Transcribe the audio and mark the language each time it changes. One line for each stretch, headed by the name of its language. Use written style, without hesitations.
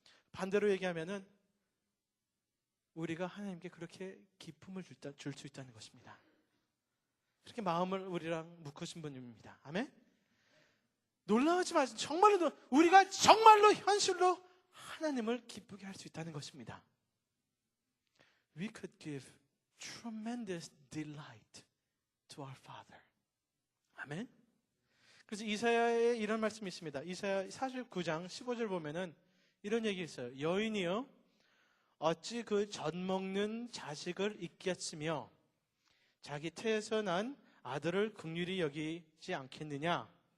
Korean: 반대로 얘기하면은 우리가 하나님께 그렇게 기쁨을 줄 수 있다는 것입니다. 그렇게 마음을 우리랑 묶으신 분입니다. 아멘? 놀라우지 마세요. 정말로 우리가 정말로 현실로 하나님을 기쁘게 할 수 있다는 것입니다.
English: We could give tremendous delight to our Father.
Korean: 아멘? 그래서 이사야에 이런 말씀이 있습니다. 이사야 49장 15절 보면은 이런 얘기 있어요. 여인이여 어찌 그 젖먹는 자식을 잊겠으며 자기 태에서 난 아들을 긍휼히 여기지 않겠느냐.